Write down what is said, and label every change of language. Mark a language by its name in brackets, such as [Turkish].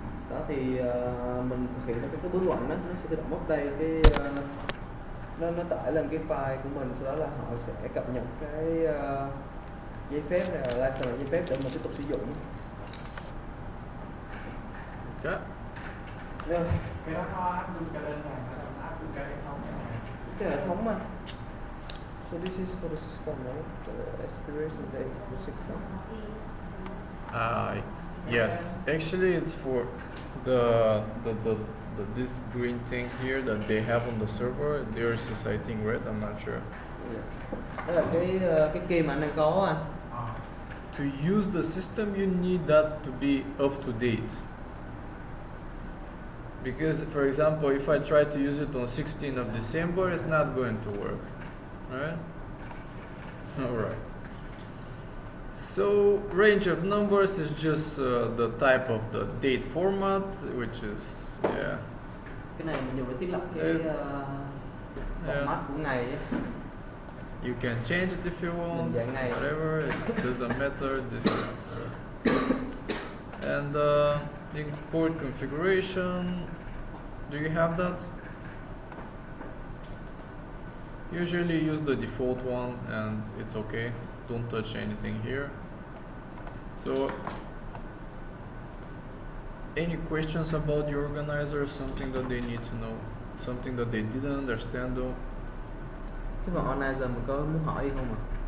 [Vietnamese] Đó thì mình thực hiện cái bước ngoặt đó, nó sẽ tự động update cái nó tải lên cái file của mình, sau đó là họ sẽ cập nhật cái giấy phép này, license giấy phép để mình tiếp tục sử dụng. [English] Okay. [Vietnamese] Cái đó nó áp dụng cho đơn hàng hay là áp dụng cho hệ thống chẳng hạn? Cái hệ thống mà. [English] So this is for the system, right? The expiration date for the system. Yes, actually it's for the this green thing here that they have on the server. Theirs is I think red. I'm not sure. [Vietnamese] Đó là cái key mà anh đang có anh. [English] To use the system, you need that to be up to date. Because, for example, if I try to use it on 16th of December, it's not going to work, right? All right. So range of numbers is just the type of the date format, which is [Vietnamese] Cái này mình dùng để thiết lập cái format của ngày ấy. [English] You can change it if you want, whatever, it doesn't matter. This is and import configuration. Do you have that? Usually use the default one and it's okay. Don't touch anything here. So any questions about the organizer, something that they need to know, something that they didn't understand though? [Vietnamese] Chứ mà organizer mình có muốn hỏi gì không ạ?